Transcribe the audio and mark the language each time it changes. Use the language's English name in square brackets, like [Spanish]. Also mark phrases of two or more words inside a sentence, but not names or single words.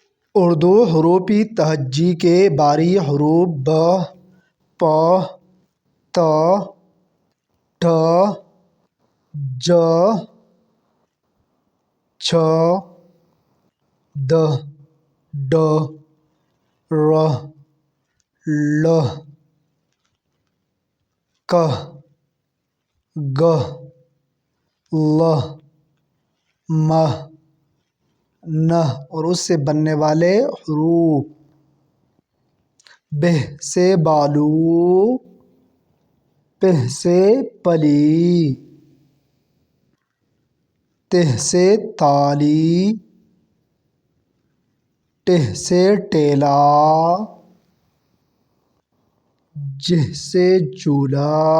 [Urdu] اردو حروف تہجی کے باری حروف ب، پ، ت، ٹھ، ج، چ، د، ڈ، ر، ل، ک، گ، ل، م، ن اور اس سے بننے والے حروف: ب سے بالو، پ سے پلی، ت سے تالی، ٹ سے ٹیلا، ج سے جولا،